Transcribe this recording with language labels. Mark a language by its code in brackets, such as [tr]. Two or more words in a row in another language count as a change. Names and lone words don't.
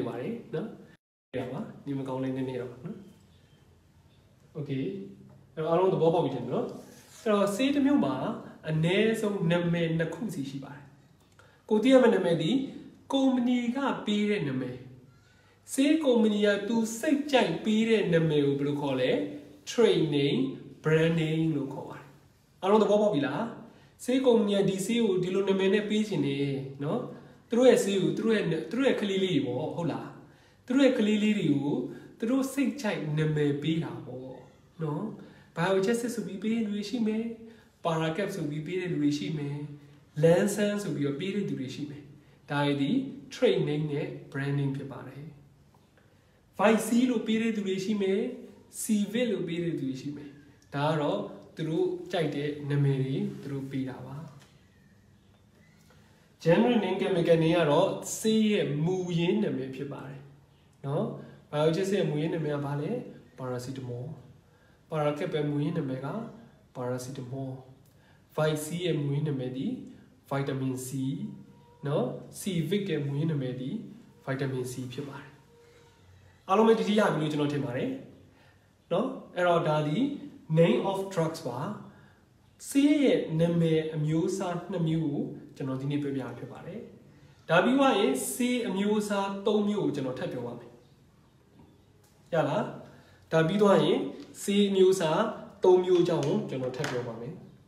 [my] ပါတယ်နော်ရပါနေမကောင်းလေးနည်းနည်းတော့နော်โอเคအဲ့တော့အားလုံးသဘောပေါက်ပြီထင်တယ်နော်အဲ့တော့ဆေးတစ်မျိုးမှာအနည်းဆုံးနာမည်နှစ်ခုစီရှိပါတယ်ကိုသိရမယ့်နာမည်ဒီကုမ္ပဏီက ပေးတဲ့နာမည်ဆေးကုမ္ပဏီကသူစိတ်ကြိုက်ပေးတဲ့နာမည်ကိုဘယ်လိုခေါ်လဲ [en] trade name brand name [my] လို့ခေါ်ပါတယ်အားလုံးသဘောပေါက်ပြီလားဆေးကုမ္ပဏီ ကဒီဆေးကိုဒီလိုနာမည်နဲ့ပေးခြင်းနေနော်သူတို့ရဲ့ဆေးကိုသူတို့ရဲ့ကလေးလေးတွေပေါ့ဟုတ်လားသူတို့ရဲ့ ကလေးလေးတွေကိုသူတို့စိတ်ကြိုက်နာမည်ပေးတာပေါ့နော် biogenesis ဆိုပြီးပေးတဲ့လူတွေရှိမယ် paracap ဆိုပြီးပေးတဲ့လူတွေရှိမယ် lansan ဆိုပြီးတော့ပေးတဲ့လူတွေရှိမယ်ဒါတွေဒီ [en] trade name [my] နဲ့ [en] brand name [my] ဖြစ်ပါတယ် vic လို့ပေးတဲ့လူတွေရှိမယ် civil လို့ပေးတဲ့လူတွေရှိမယ်ဒါကတော့သူတို့ကြိုက်တဲ့နာမည်တွေသူတို့ပေးတာပါ [en] general name chemical name [my] ကတော့ဆေးရဲ့မူရင်းနာမည်ဖြစ်ပါတယ်နော် biogenesis ရဲ့မူရင်းနာမည်ကဘာလဲ paracetamol paracap ရဲ့မူရင်းနာမည်က paracetamol vic ရဲ့မူရင်းနာမည်ဒီ [en] vitamin C [my] နော် civic ရဲ့မူရင်းနာမည်ဒီ [en] vitamin C [my] ဖြစ်ပါတယ်အားလုံးပဲ ဒီရပြီလို့ကျွန်တော်ထင်ပါတယ်နော်အဲ့တော့ဒါဒီ [en] name of drugs [my] ပါဆေးရဲ့နာမည်အမျိုးအစား2မျိုးကိုကျွန်တော်ဒီနေ့ပြပြဖြစ်ပါတယ်ဒါပြီးွားရင်ဆေးအမျိုးအစား3မျိုးကိုကျွန်တော်ထပ်ပြောပါမယ်ရလားဒါပြီးသွားရင်ဆေးအမျိုးအစား3မျိုးအကြောင်းကိုကျွန်တော်ထပ်ပြောပါမယ်